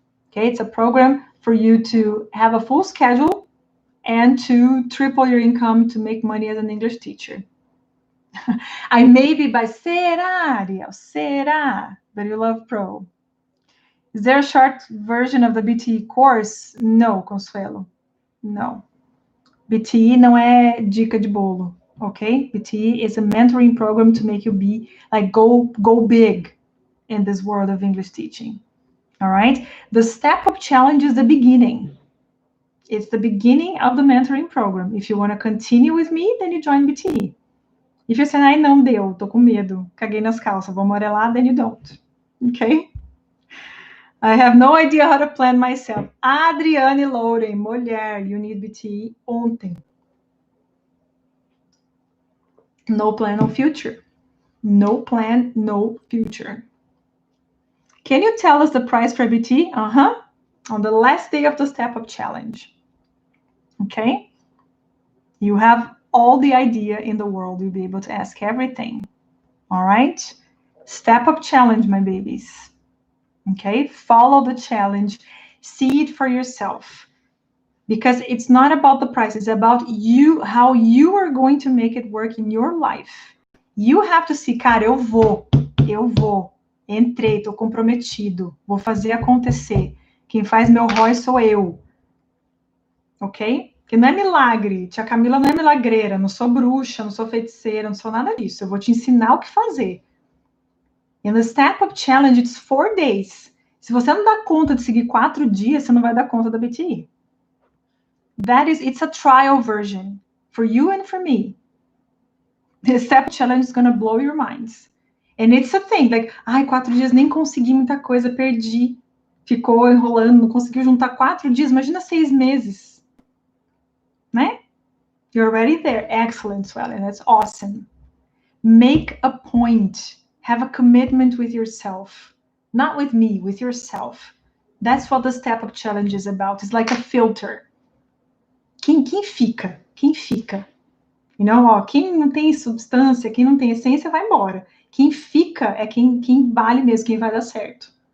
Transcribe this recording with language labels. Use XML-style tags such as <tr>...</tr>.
<en>Okay, it's a program for you to have a full schedule and to triple your income to make money as an English teacher. I may be by</en> <pt>será,</pt> <en>Ariel, será, but you love Pro. Is there a short version of the BTE course? No, Consuelo. No.</en> <pt>BTE não é dica de bolo, okay?</pt> <en>BTE is a mentoring program to make you be like go big in this world of English teaching. All right? The Step Up Challenge is the beginning. It's the beginning of the mentoring program. If you want to continue with me, then you join BTE. If you say,</en> <pt>ai, não deu, tô com medo, caguei nas calças, vou amorelar,</pt> <en>then you don't. Okay? I have no idea how to plan myself. Adriane Loren,</en> <pt>mulher,</pt> <en>you need BTE</en> <pt>ontem.</pt> <en>No plan, no future. No plan, no future. Can you tell us the price for BT? On the last day of the Step Up Challenge. Okay? You have all the idea in the world. You'll be able to ask everything. All right? Step up challenge, my babies. Okay? Follow the challenge. See it for yourself. Because it's not about the price, it's about you, how you are going to make it work in your life. You have to see,</en> <pt>cara, eu vou, entrei, tô comprometido, vou fazer acontecer. Quem faz meu ROI sou eu. Ok? Que não é milagre. Tia Camila não é milagreira, não sou bruxa, não sou feiticeira, não sou nada disso. Eu vou te ensinar o que fazer.</pt> <en>And the Step Up Challenge, it's 4 days.</en> <pt>Se você não dá conta de seguir 4 dias, você não vai dar conta da BTI.</pt> <en>It's a trial version for you and for me. The Step Challenge is going to blow your minds. And it's a thing, like,</en> <pt>4 dias nem consegui muita coisa, perdi. Ficou enrolando, não conseguiu juntar 4 dias, imagina 6 meses. Né?</pt> <en>You're already there. Excellent, Swellen. That's awesome. Make a point. Have a commitment with yourself. Not with me, with yourself. That's what the Step Up Challenge is about. It's like a filter.</en> <pt>Quem fica? Quem fica?</pt> <en>You know,</en> <pt>ó, quem não tem substância, quem não tem essência, vai embora. Quem fica é quem vale mesmo, quem vai dar certo.</pt>